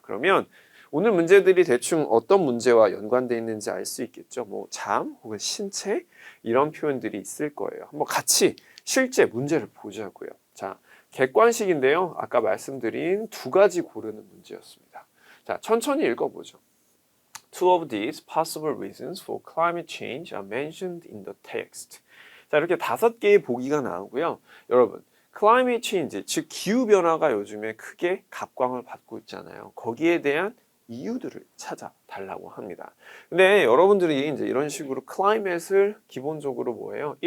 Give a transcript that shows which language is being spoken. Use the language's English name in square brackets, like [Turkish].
[Korean] 그러면 오늘 문제들이 대충 어떤 문제와 연관되어 있는지 알 수 있겠죠. 뭐 잠 혹은 신체 이런 표현들이 있을 거예요. 한번 같이 실제 문제를 보자고요. 자, 객관식인데요. 아까 말씀드린 2가지 고르는 문제였습니다. 자, 천천히 읽어보죠. [English] Two of these possible reasons for climate change are mentioned in the text. [Korean] 자, 이렇게 5개의 보기가 나오고요. 여러분, climate change, 즉 기후변화가 요즘에 크게 각광을 받고 있잖아요. 거기에 대한 이유들을 찾아달라고 합니다. 근데 여러분들이 이제 이런 식으로 climate을 기본적으로 뭐예요?